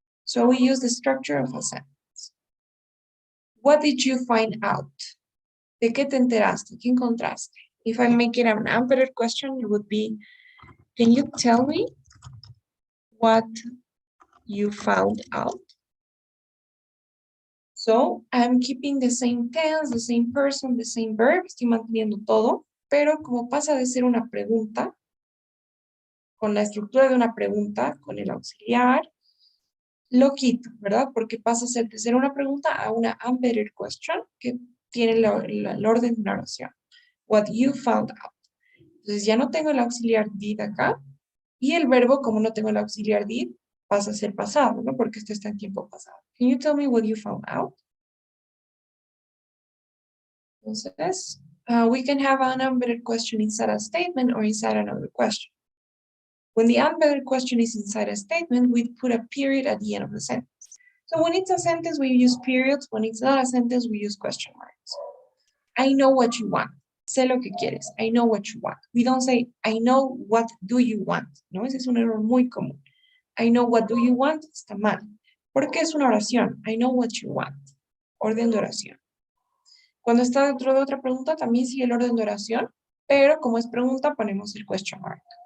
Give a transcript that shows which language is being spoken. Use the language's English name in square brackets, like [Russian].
[English] So we use the structure of a sentence. What did you find out? [Spanish] ¿De qué te enteraste? ¿Qué encontraste? [English] If I make it an unpaired question, it would be, can you tell me what you found out? So I'm keeping the same tense, the same person, the same verb, [Spanish] estoy manteniendo todo, pero como pasa de ser una pregunta, con la estructura de una pregunta, con el auxiliar, lo quito, ¿verdad? Porque pasa de ser una pregunta a una unpaired question que tiene el orden de una oración. [English] What you found out. [Spanish] Entonces ya no tengo el auxiliar did acá, y el verbo, como no tengo el auxiliar did, pasa a ser pasado, ¿no? Porque esto está en tiempo pasado. [English] Can you tell me what you found out? Entonces, we can have an unpaired question inside a statement or inside another question. When the unpaired question is inside a statement, we put a period at the end of the sentence. So when it's a sentence, we use periods. When it's not a sentence, we use question marks. I know what you want. [Spanish] Sé lo que quieres. [English] I know what you want. We don't say, I know what do you want. [Spanish] No, ese es un error muy común. [English] I know what do you want, [Spanish] está mal. Porque es una oración. [English] I know what you want. [Spanish] Orden de oración. Cuando está dentro de otra pregunta, también sigue el orden de oración, pero como es pregunta, ponemos el question mark.